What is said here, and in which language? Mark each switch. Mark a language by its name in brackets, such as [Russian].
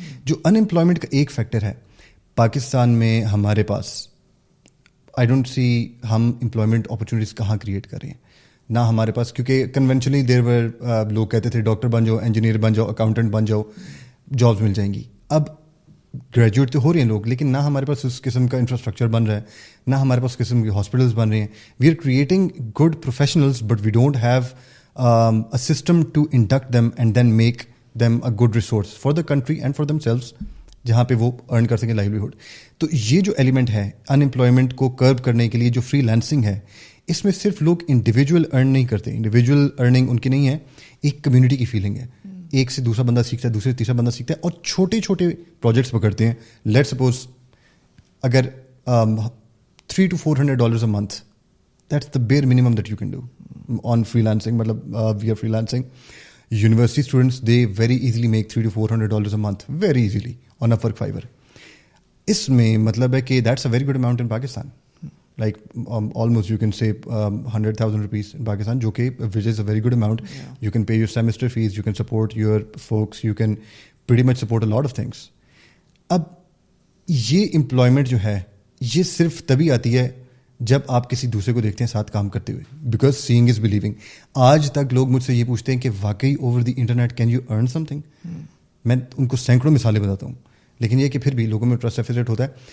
[Hindi] जो अनएम्प्लॉयमेंट का एक फैक्टर है पाकिस्तान में हमारे पास, [English] I don't see [Hindi] हम एम्प्लॉयमेंट अपॉर्चुनिटीज़ कहाँ क्रिएट कर रहे हैं ना हमारे पास. क्योंकि कन्वेंशनली [English] there were [Hindi] लोग कहते थे डॉक्टर बन जाओ, इंजीनियर बन जाओ, अकाउंटेंट बन जाओ, जॉब्स मिल जाएंगी. अब ग्रेजुएट तो हो रहे हैं लोग, लेकिन ना हमारे पास उस किस्म का इंफ्रास्ट्रक्चर बन रहा है, ना हमारे पास उस किस्म के हॉस्पिटल्स बन रहे हैं. [English] we are creating good professionals but we don't have a system to induct them and then make them a good resource for the country and for themselves, [Hindi] जहाँ पे वो अर्न कर सकें लाइवलीहुड. तो ये जो एलिमेंट है अनएम्प्लॉयमेंट को कर्ब करने के लिए, जो फ्रीलांसिंग है, इसमें सिर्फ लोग इंडिविजुअल अर्न नहीं करते. इंडिविजुअल अर्निंग उनकी नहीं है, एक कम्युनिटी की फीलिंग है. एक से दूसरा बंदा सीखता है, दूसरे से तीसरा बंदा सीखता है, और छोटे छोटे प्रोजेक्ट्स पकड़ते हैं. [English] Let's suppose अगर $300 to $400 a month, that's the bare minimum that you can do on freelancing. मतलब we are freelancing. University students, they very easily make $300 to $400 a month, very easily on Upwork, Fiverr. [Hindi] इसमें मतलब है कि [English] that's a very good amount in Pakistan. Like almost you can say 100,000 rupees in Pakistan, [Hindi] जो कि [English] which is a very good amount. Yeah. You can pay your semester fees, you can support your folks, you can pretty much support a lot of things. [Hindi] अब ये employment जो है, ये सिर्फ तभी आती है जब आप किसी दूसरे को देखते हैं साथ काम करते हुए. [English] Because seeing is believing. [Hindi] आज तक लोग मुझसे ये पूछते हैं कि वाकई [English] Over the internet can you earn something. [Hindi] मैं उनको सैकड़ों मिसालें बताता हूँ, लेकिन ये कि फिर भी लोगों में ट्रस्ट डेफिसिट होता है.